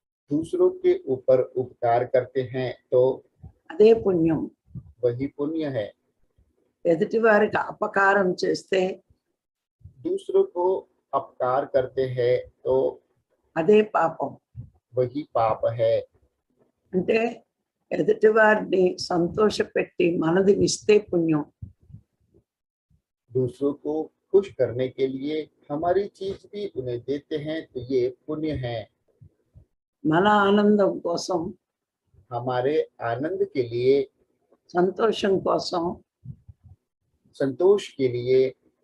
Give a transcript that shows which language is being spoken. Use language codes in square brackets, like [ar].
[hi] दूसरों के ऊपर उपकार करते हैं तो [te] అదే పుణ్యం. [hi] वही पुण्य है। [te] ఎదుటి వారికి అపకారం చేస్తే [hi] दूसरों को अपकार करते हैं तो [te] అదే పాపం. [hi] वही पाप है। [te] అంటే ఎదుటి వారిని సంతోషపెట్టి మనది ఇస్తే పుణ్యం. [hi] दूसरों को खुश करने के लिए हमारी चीज भी उन्हें देते हैं तो ये पुण्य है। [te] మన ఆనందం కోసం, [hi] हमारे आनंद के लिए, [te] సంతోషం కోసం [hi] संतोष के लिए